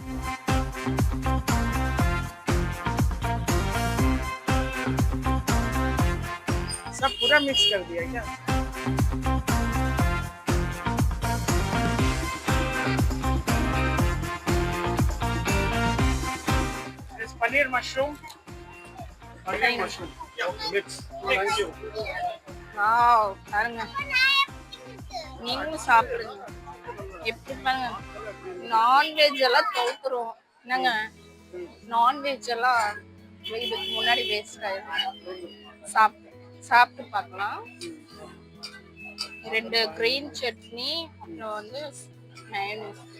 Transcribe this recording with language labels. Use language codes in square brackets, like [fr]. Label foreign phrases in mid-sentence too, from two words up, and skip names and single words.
[hi] सब पूरा मिक्स कर दिया क्या? पनीर मशरूम. पनीर मशरूम मिक्स. [en] thank you. [ta] வாவ், பாருங்க, நீங்களும் சாப்பிடுங்க. எப்படி பாருங்க, நான்வெஜ் எல்லாம் தோத்துரும். என்னங்க, நான்வெஜ் எல்லாம் இதுக்கு முன்னாடி வேஸ்ட் ஆயிடும். சாப்பிட்டு பார்க்கலாம். 2 கிரீன் சட்னி, அப்புறம் வந்து மயோனைஸ்.